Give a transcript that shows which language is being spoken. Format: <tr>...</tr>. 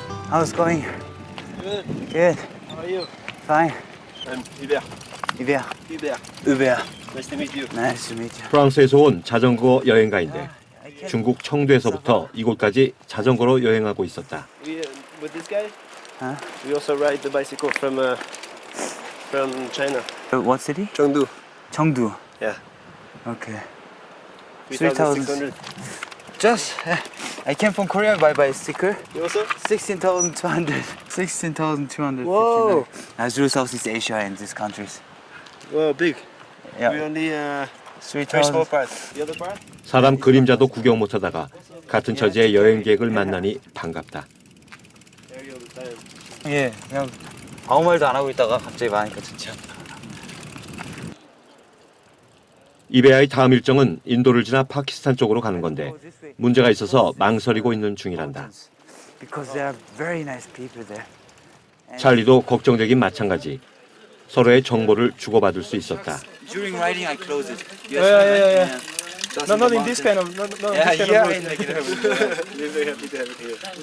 <en>How's it going? Good. Good. How are you? Fine. I'm Hubert. Hubert. Hubert. Hubert. Nice to meet you. Nice to meet you.</en> <ko>프랑스에서 온 자전거 여행가인데</ko> <en>I can't-</en> <ko>중국 청두에서부터 이곳까지 자전거로 여행하고 있었다.</ko> <en>We with this guy. Huh? We also ride the bicycle from China. What city? Chengdu.</en> <ko>청두.</ko> <en>Yeah. Okay. 3,600. Just I came from Korea by bicycle. You also? 16,200. 16,200. Whoa. I through Southeast Asia and these countries. Well, big. We Yeah. only very small 3,000. part. The other part?</en> <ko>사람 그림자도 구경 못하다가 같은 처지의 여행객을 만나니 반갑다.</ko> <en>There you all the time.</en> <ko>예, 그냥 아무 말도 안 하고 있다가 갑자기 많으니까 진짜. 이베아의 다음 일정은 인도를 지나 파키스탄 쪽으로 가는 건데 문제가 있어서 망설이고 있는 중이란다.</ko> <en>Because there are very nice people there.</en> <ko>찰리도 걱정되긴 마찬가지. 서로의 정보를 주고받을 수 있었다.</ko> <en>During riding, I close it. Yeah. No, not in this kind of. Not Yeah, this kind yeah. of In like We're very happy to have it here.</en>